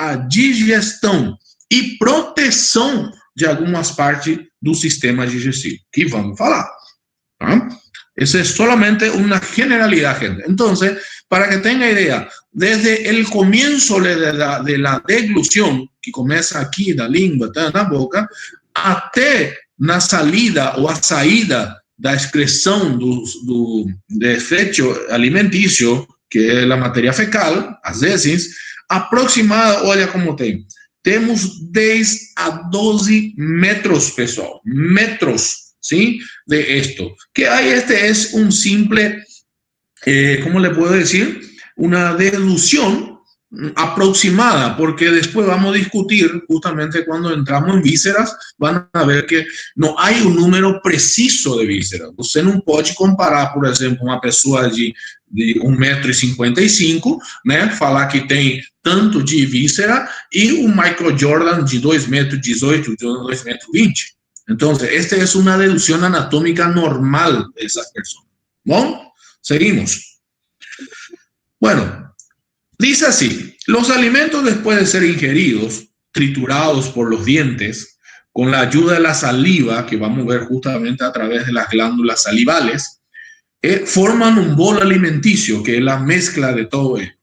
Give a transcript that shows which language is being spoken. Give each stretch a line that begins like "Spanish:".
Portuguese: A digestão e proteção de algumas partes do sistema digestivo, que vamos falar. ¿Ah?
Spanish: Eso es solamente una generalidad, gente. Entonces, para que tenga idea, desde el comienzo de la deglución, que comienza aquí, la lengua, en la boca, até na salida
Portuguese: ou a saída da excreção do desecho alimentício, que é a matéria fecal, às vezes, aproximada, olha como tem. Temos 10 a 12 metros, pessoal.
Spanish: Metros, ¿sí? De esto. Que aí este es un simple, ¿cómo le puedo decir? Una deducción aproximada, porque después vamos a discutir, justamente cuando entramos en vísceras, van a ver que no hay un número preciso de vísceras.
Portuguese: Você não pode comparar, por exemplo, uma pessoa de 1,55 m, né, falar que tem tanto de víscera, e o Michael Jordan de 2,18 m, de 2,20 m.
Spanish: Entonces, esta es una deducción anatómica normal de esas personas. ¿Bon? Seguimos. Bueno, dice así: los alimentos, después de ser ingeridos, triturados por los dientes, con la ayuda de la saliva, que vamos a ver justamente a través de las glándulas salivales, forman un bolo alimenticio, que es la mezcla de todo esto.